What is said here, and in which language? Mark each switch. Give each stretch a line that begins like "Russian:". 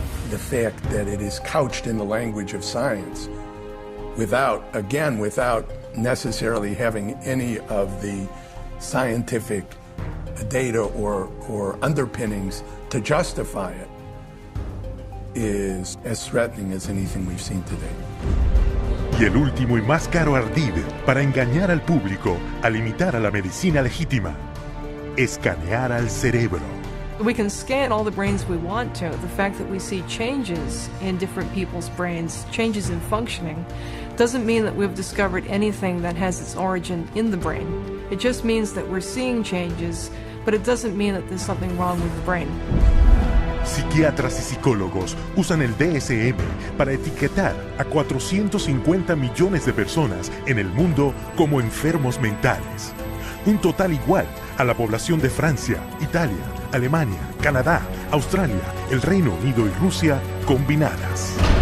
English: The fact that it is couched in the language of science without necessarily having any of the scientific data or underpinnings to justify it is as threatening as anything we've seen today.
Spanish: Y el último y más caro ardid para engañar al público al imitar a la medicina legítima: escanear al cerebro.
English: We can scan all the brains we want to. The fact that we see changes in different people's brains, changes in functioning, doesn't mean that we've discovered anything that has its origin in the brain. It just means that we're seeing changes, but it doesn't mean that there's something wrong with the brain.
Spanish: Psiquiatras y psicólogos usan el DSM para etiquetar a 450 millones de personas en el mundo como enfermos mentales. Un total igual a la población de Francia, Italia, Alemania, Canadá, Australia, el Reino Unido y Rusia combinadas.